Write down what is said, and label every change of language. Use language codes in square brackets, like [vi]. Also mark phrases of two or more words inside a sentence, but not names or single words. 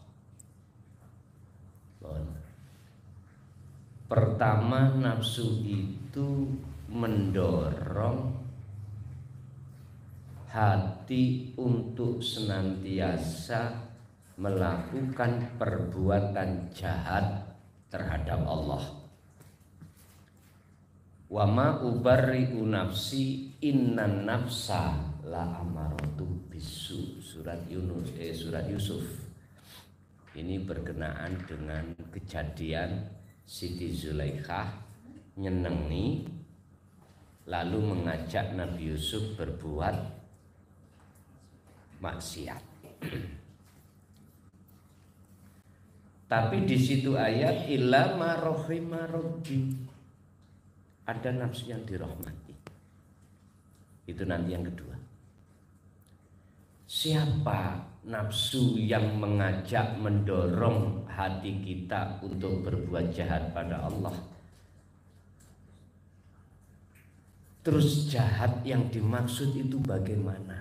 [id] Pertama, nafsu itu mendorong hati untuk senantiasa melakukan perbuatan jahat terhadap Allah. [ar] وما أبرئ نفسي إن النفس لأمارة بالسوء. [id] Surat Yusuf. Ini berkenaan dengan kejadian Siti Zulaikha nyenengi lalu mengajak Nabi Yusuf berbuat maksiat. Tapi di situ ayat [ar] إلا ما رحم ربي, [id] ada nafsu yang dirahmati. Itu nanti yang kedua. Siapa nafsu yang mengajak mendorong hati kita untuk berbuat jahat pada Allah? Terus jahat yang dimaksud itu bagaimana?